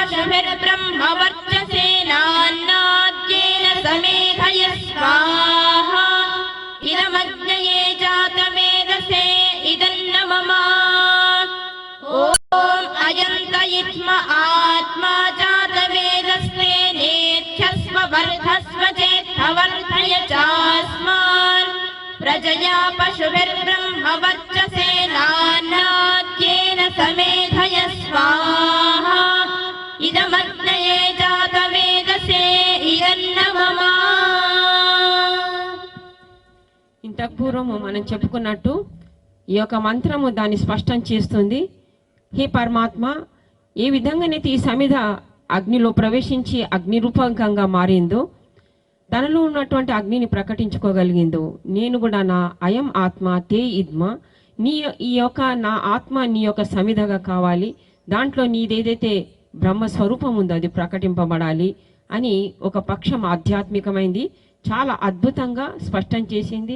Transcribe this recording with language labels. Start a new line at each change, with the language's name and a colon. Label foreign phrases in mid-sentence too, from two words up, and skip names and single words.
Sanskrit: पशुभिर्ब्रह्मवर्चसेनान्नाद्येन समेधय स्वाहा इदमज्ञये जातवेदसे इदन्न मम ॐ अजन्तयित्म आत्मा जातवेदस्ते नेच्छस्व वर्धस्व चेत्थवर्धय चास्मान् प्रजया पशुभिर्ब्रह्मवर्चसेनान्नाद्येन समेधय स्वाहा इदमग्नये जातवेदसे इदन्न मम.
Telugu: ఇంతకు పూర్వము మనం చెప్పుకున్నట్టు ఈ యొక్క మంత్రము దాన్ని స్పష్టం చేస్తుంది. హే పరమాత్మ, ఏ విధంగానైతే ఈ సమిధ అగ్నిలో ప్రవేశించి అగ్ని రూపకంగా మారిందో, తనలో ఉన్నటువంటి అగ్నిని ప్రకటించుకోగలిగిందో, నేను కూడా నా
Sanskrit: అయం ఆత్మ తే ఇద్మ,
Telugu: ఈ యొక్క నా ఆత్మ నీ యొక్క సమిధగా కావాలి, దాంట్లో నీదేదైతే బ్రహ్మస్వరూపం ఉందో అది ప్రకటింపబడాలి అని ఒక పక్షం ఆధ్యాత్మికమైంది చాలా అద్భుతంగా స్పష్టం చేసింది.